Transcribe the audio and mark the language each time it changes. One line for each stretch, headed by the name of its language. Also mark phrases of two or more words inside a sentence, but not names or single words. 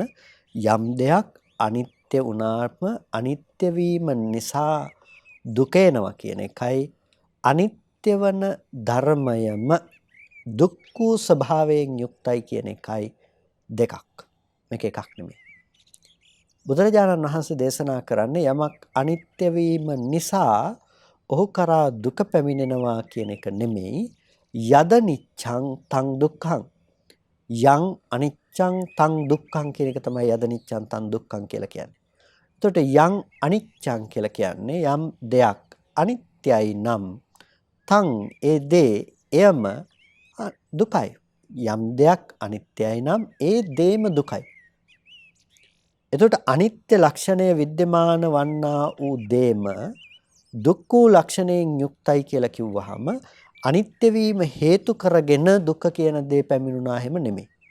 Sinhala: යම් දෙයක් අනිත්‍ය වුණාම අනිත්‍ය වීම නිසා දුක එනවා කියන එකයි අනිත්‍ය වන ධර්මයම දුක් වූ ස්වභාවයෙන් යුක්තයි කියන එකයි දෙකක්. මේක එකක් නෙමෙයි. බුදුරජාණන් වහන්සේ දේශනා කරන්නේ යමක් අනිත්‍ය වීම නිසා ඔහු කරා දුක පැමිණෙනවා කියන එක නෙමෙයි
Pali: යද නිච්ඡං තං දුක්ඛං යං අනිච්ඡං තං දුක්ඛං
Sinhala: කියන එක තමයි
Pali: යද නිච්ඡං තං දුක්ඛං
Sinhala: කියලා කියන්නේ. එතකොට
Pali: යං අනිච්ඡං
Sinhala: කියලා කියන්නේ යම් දෙයක් අනිත්‍යයි නම් තං ඒ දේ එයම දුකයි. යම් දෙයක් අනිත්‍යයි නම් ඒ දේම දුකයි. එතකොට අනිත්‍ය ලක්ෂණය विद्यमान වන්නා වූ දේම දුක් වූ ලක්ෂණයෙන් යුක්තයි කියලා කිව්වහම අනිත්‍ය වීම හේතු කරගෙන දුක කියන දේ පැමිණුණා හැම නෙමෙයි.